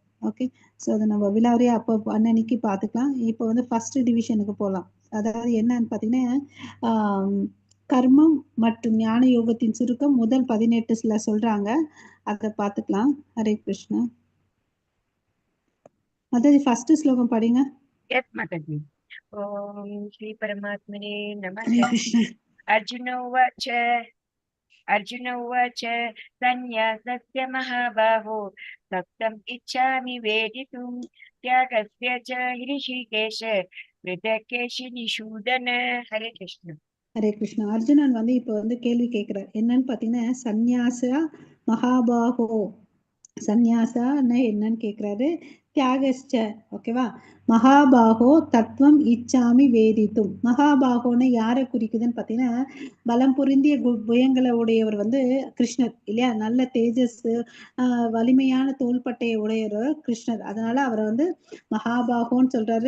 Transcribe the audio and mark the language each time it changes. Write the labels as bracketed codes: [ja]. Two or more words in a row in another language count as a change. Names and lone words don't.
[en] okay, so [ta] அதை நம்ம விலாவரியா அப்போ அன்னன்னைக்கு பார்த்துக்கலாம். இப்போ வந்து [en] first divisionக்கு [ta] போகலாம். அதாவது என்னன்னு பார்த்தீங்கன்னா கர்மம் மற்றும் ஞான யோகத்தின் சுருக்கம் முதல் 18 சொல்றாங்க, அதை பார்த்துக்கலாம். [sa] हरे कृष्ण. [ta] அதாவது ஃபர்ஸ்ட் ஸ்லோகம் படிங்க. [sa] यत् माताजी। ओम श्री परमात्मने नमः। हरे कृष्ण. अर्जुन उवाच संन्यासस्य महाबाहो सप्तम् इच्छामि वेदितुं त्यागस्य च ऋषिकेश पृथक्केशि निषूदन। हरे कृष्ण. हरे कृष्ण. [ta] அர்ஜுனன் வந்து இப்போ வந்து கேள்வி கேட்கிறார். என்னன்னு பார்த்தீங்கன்னா [sa] संन्यास महाबाहो, [ta] சந்நியாசான்னு என்னன்னு கேட்கிறாரு. [sa] தியாகஸ்ச, ஓகேவா, महाबाहो तत्त्वम् इच्छामि वेदितुम्. [ta] மகாபாகோன்னு யாரை குறிக்குதுன்னு பார்த்தீங்கன்னா பலம் பொருந்திய புயங்களை உடையவர் வந்து கிருஷ்ணர் இல்லையா, நல்ல தேஜஸ் வலிமையான தோள்பட்டையை உடையவர் கிருஷ்ணர், அதனால அவரை வந்து மகாபாகோன்னு சொல்றாரு.